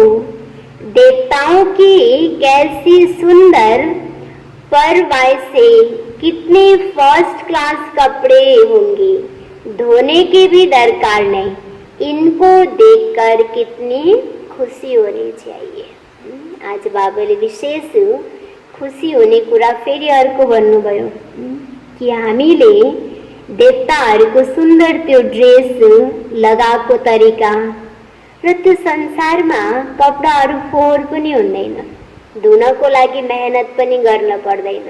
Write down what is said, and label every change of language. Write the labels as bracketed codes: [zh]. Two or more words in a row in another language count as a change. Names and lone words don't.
[hi] देवताओं की कैसी सुंदर परवाई से कितने [en] first class [hi] कपड़े होंगे, धोने की भी दरकार नहीं। इनको देखकर कितनी खुशी होनी चाहिए। [ne] आज बाबाले विशेष खुशी हुने कुरा फेरि अर्को भन्नुभयो कि हामीले देवताहरूको सुन्दर त्यो ड्रेस लगाएको तरिका र त्यो संसारमा कपडाहरू फोहोर पनि हुँदैन, धुनको लागि मेहनत पनि गर्न पर्दैन।